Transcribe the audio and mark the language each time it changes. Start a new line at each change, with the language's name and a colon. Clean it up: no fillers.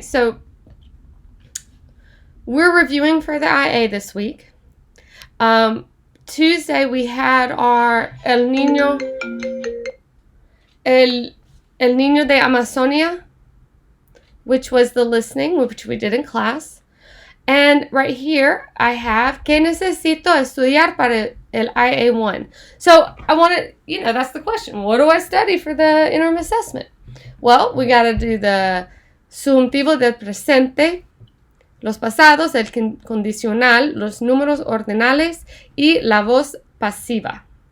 English: So we're reviewing for the IA this week. Tuesday we had our El Niño de Amazonia, which was the listening, which we did in class.
Spanish: And right here, I have ¿Qué necesito estudiar para el IA1?
English: So I want to, that's the question. What do I study for the interim assessment?
Spanish: Well, we got to do the subjuntivo del presente, los pasados, el condicional, los números ordinales y la voz pasiva.